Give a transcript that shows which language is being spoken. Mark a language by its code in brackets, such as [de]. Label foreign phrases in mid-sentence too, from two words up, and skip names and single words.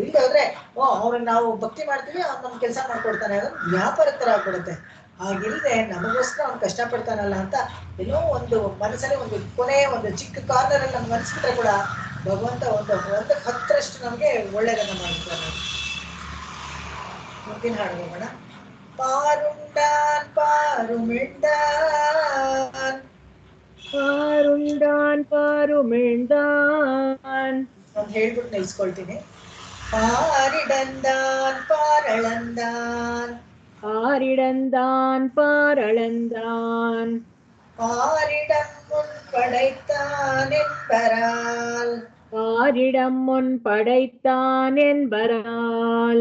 [kn] ಇಲ್ಲ ಹೋದ್ರೆ ಅವ್ರಿಗೆ ನಾವು ಭಕ್ತಿ ಮಾಡ್ತೀವಿ, ಅವ್ನು ನಮ್ ಕೆಲಸ ಮಾಡ್ಕೊಡ್ತಾನೆ, ಅದೊಂದು ವ್ಯಾಪಾರ ತರ ಆಗ್ಬಿಡುತ್ತೆ. ಹಾಗಿಲ್ದೆ ನಮಗೋಸ್ಕರ ಅವ್ನು ಕಷ್ಟಪಡ್ತಾನಲ್ಲ ಅಂತ ಏನೋ ಒಂದು ಮನಸ್ಸಲ್ಲಿ ಒಂದು ಕೊನೆ ಒಂದು ಚಿಕ್ಕ ಕಾರ್ನರ್ ಅಲ್ಲಿ ನಮ್ಗೆ ಅನ್ಸ್ಬಿಟ್ರೆ ಕೂಡ ಭಗವಂತ ಒಂದು 10ರಷ್ಟು ನಮ್ಗೆ ಒಳ್ಳೇದನ್ನ ಮಾಡ್ತಾರೆ. ಮುಂದಿನ ಹಾಡು ಹೋಗೋಣ. [ta] பாருண்டான் பாருமிழ்ந்தான் [kn] ಒಂದು ಹೇಳ್ಬಿಟ್ಟು ನಿಲ್ಸ್ಕೊಳ್ತೀನಿ. [ta] பாரிடந்தான் பாரளந்தான் பாரிடந்தான் பாரிடம் முன் படைத்தான் என்பரால் பாரிடம் முன் படைத்தான் என்பரால்